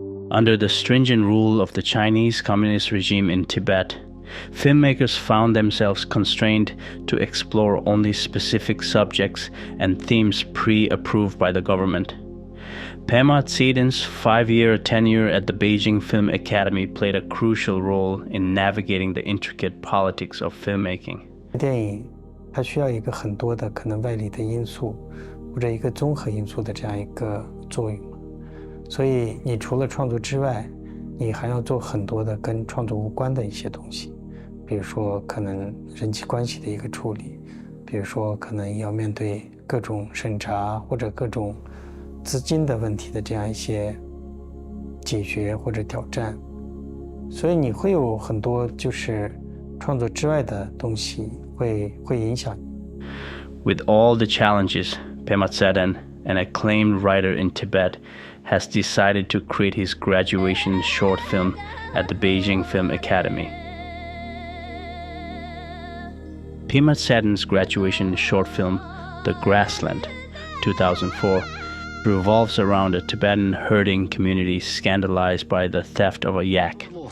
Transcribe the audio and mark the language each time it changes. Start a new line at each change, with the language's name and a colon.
English: Under the stringent rule of the Chinese Communist regime in Tibet, filmmakers found themselves constrained to explore only specific subjects and themes pre-approved by the government. Pema Tseden's 5-year tenure at the Beijing Film Academy played a crucial role in navigating the intricate politics of filmmaking.
Chinese: 电影它需要一个很多的可能外力的因素，或者一个综合因素的这样一个作用，所以你除了创作之外，你还要做很多的跟创作无关的一些东西，比如说可能人际关系的一个处理，比如说可能要面对各种审查或者各种资金的问题的这样一些解决或者挑战，所以你会有很多就是创作之外的东西会影响。
English: With all the challenges, Pema Tseden, an acclaimed writer in Tibet, has decided to create his graduation short film at the Beijing Film Academy. Pema Tseden's graduation short film, The Grassland, 2004, revolves around a Tibetan herding community scandalized by the theft of a yak.